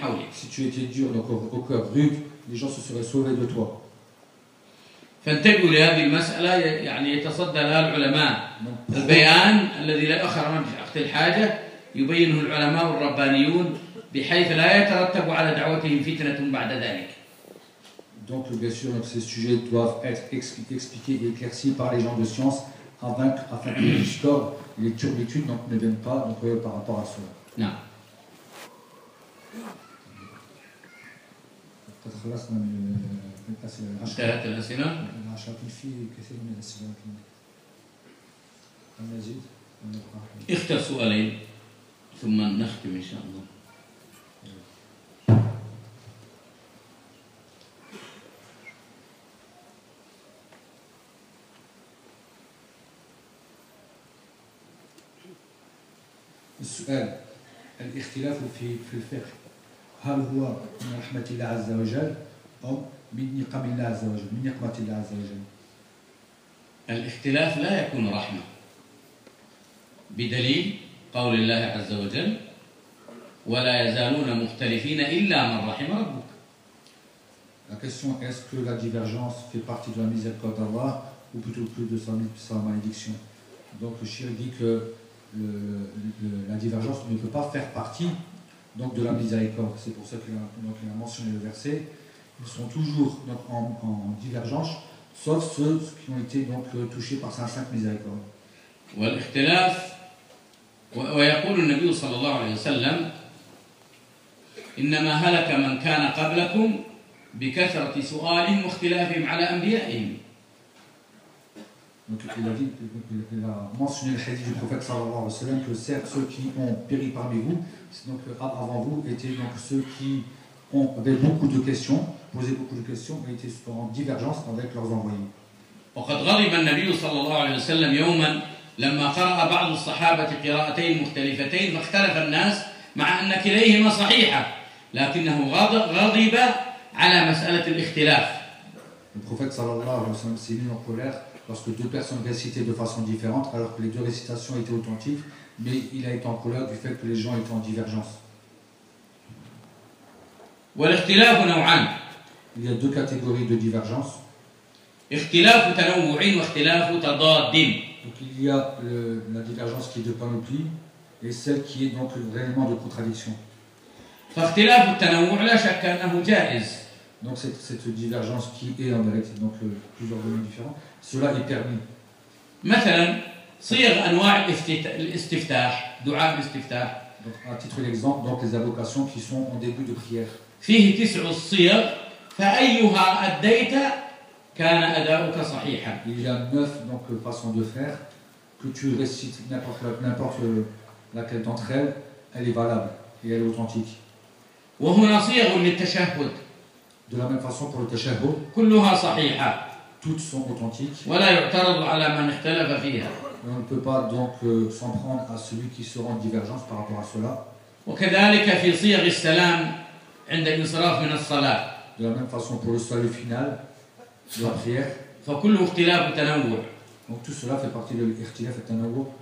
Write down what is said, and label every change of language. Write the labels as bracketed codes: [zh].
[fr] Si tu étais dur, donc au cœur rude, les gens se seraient sauvés de toi. [ar] فانتبهوا لهذه المسألة يعني يتصدى لها العلماء البيان الذي لا يؤخر عن وقت الحاجة يبينه العلماء والربانيون بحيث لا يترتب على دعوتهم فتنة بعد ذلك. [fr] Donc bien sûr donc ces sujets doivent être expliqués et éclaircis par les gens de science afin que les discords les turbitudes donc ne viennent pas donc par rapport à cela. [ar] نعم. انتهت الأسئلة. عشان كل في كثير من الأسئلة. المزيد. اختر سؤالين ثم نختم إن شاء الله. السؤال الاختلاف في الفقه هل هو من رحمة الله عز وجل أو من نقم الله عز وجل من نقمة الله عز وجل الاختلاف لا يكون رحمة بدليل قول الله عز وجل ولا يزالون مختلفين إلا من رحم ربك [fr] La question est-ce que la divergence fait partie de la miséricorde d'Allah ou plutôt plus de sa malédiction Donc le Cheikh dit que la divergence ne peut pas faire partie donc de la miséricorde. C'est pour ça qu'il a mentionné le verset. Ils sont toujours donc, en divergence, sauf ceux qui ont été donc, touchés par sa sainte miséricorde. Et le [ar] Nabi sallallahu alayhi wa sallam إِنَّمَا هَلَكَ مَنْ كَانَ قَبْلَكُمْ بِكَثْرَةِ سُؤَالٍ وَاخْتِلَافِهِمْ عَلَى أَنْبِيَائِهِمْ [fr] Donc il a mentionné le hadith du prophète sallallahu alayhi wa sallam que certes ceux qui ont péri parmi vous, c'est donc avant vous, étaient donc ceux qui ont avait beaucoup de questions, posé beaucoup de questions, et étaient en divergence avec leurs envoyés. [ar] وقد غضب النبي صلى الله عليه وسلم يوما لما قرأ بعض الصحابة قراءتين مختلفتين فاختلف الناس مع أن كليهما صحيحة لكنه غضب على مسألة الاختلاف. [fr] Le prophète [ar] صلى الله عليه وسلم [fr] s'est mis en colère lorsque deux personnes récitaient de façon différente alors que les deux récitations étaient authentiques, mais il a été en colère du fait que les gens étaient en divergence. [ar] والاختلاف نوعان. [fr] Il y a deux catégories de divergence. [ar] اختلاف تنوع واختلاف تضاد. [fr] Donc il y a la divergence qui est de panoplie et celle qui est donc réellement de contradiction. [ar] فاختلاف التنوع لا شك أنه جائز. [fr] Donc cette divergence qui est en vérité donc plusieurs domaines différents, cela est permis. [ar] مثلا صيغ أنواع الاستفتاح دعاء الاستفتاح. [fr] Donc à titre d'exemple donc les invocations qui sont en début de prière. [ar] فيه تسع الصيغ فأيها أديت كان أداؤك صحيحا. [fr] Il y a neuf donc façons de faire que tu récites n'importe laquelle d'entre elles, elle est valable et elle est authentique. [ar] وهنا صيغ للتشهد. [fr] De la même façon pour le تشهد. [ar] كلها صحيحة. [fr] Toutes sont authentiques. [ar] ولا يعترض على من اختلف فيها. [fr] Et on ne peut pas donc s'en prendre à celui qui se rend divergence par rapport à cela. [ar] وكذلك في صيغ السلام. عند الانصراف من الصلاة. [fr] De la même façon pour le salut final, la prière. [ar] فكل اختلاف تنوع. [fr] Donc tout cela fait partie de l'ikhtilaf et tanawwu.